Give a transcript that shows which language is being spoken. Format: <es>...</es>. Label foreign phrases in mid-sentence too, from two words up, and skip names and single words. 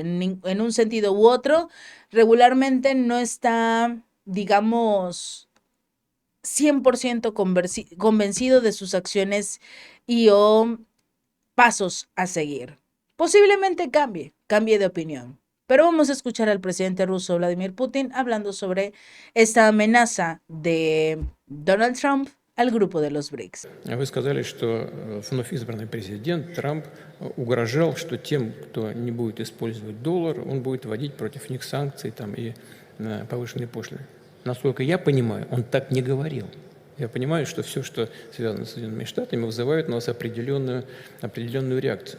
<es>En un sentido u otro, regularmente no está, digamos, 100% convencido de sus acciones y o pasos a seguir. Posiblemente cambie de opinión. Pero vamos a escuchar al presidente ruso Vladimir Putin hablando sobre esta amenaza de Donald Trump al grupo de los BRICS.</es> <ru>Вы сказали, что вновь избранный президент Трамп угрожал, что тем, кто не будет использовать доллар, он будет вводить против них санкции там, и повышенные пошлины. Насколько я понимаю, он так не говорил. Я понимаю, что все, что связано с Соединенными Штатами, вызывает у нас определенную реакцию.</ru>